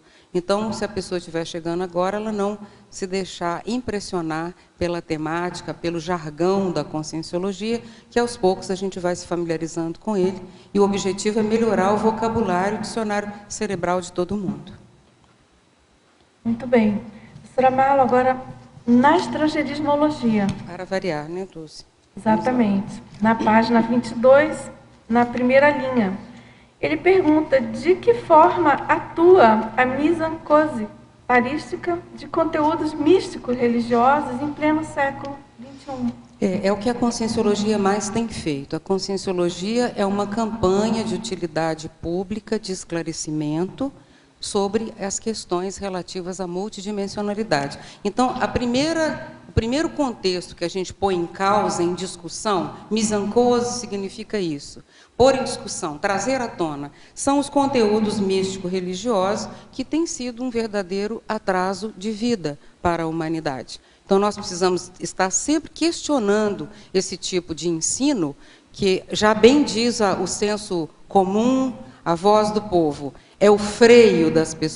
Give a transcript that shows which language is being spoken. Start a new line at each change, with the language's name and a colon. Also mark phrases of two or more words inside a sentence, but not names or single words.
Portuguese: Então, se a pessoa estiver chegando agora, ela não se deixar impressionar pela temática, pelo jargão da conscienciologia, que aos poucos a gente vai se familiarizando com ele, e o objetivo é melhorar o vocabulário, o dicionário cerebral de todo mundo. Muito bem. Professora Marlo, agora na estrangeirismologia. Para variar, né, Dulce? Exatamente. Na página 22, na primeira linha. Ele pergunta de que forma atua a
French: mise-en-cause
Portuguese: parística de conteúdos místicos religiosos em pleno século XXI. É o que a conscienciologia mais tem feito. A conscienciologia é uma campanha de utilidade pública, de esclarecimento sobre as questões relativas à multidimensionalidade. Então, o primeiro contexto que a gente põe em causa, em discussão,
French: mise-en-cause
Portuguese: significa isso. Pôr em discussão, trazer à tona, são os conteúdos místico-religiosos que têm sido um verdadeiro atraso de vida para a humanidade. Então, nós precisamos estar sempre questionando esse tipo de ensino, que já bem diz o senso comum, a voz do povo, é o freio das pessoas.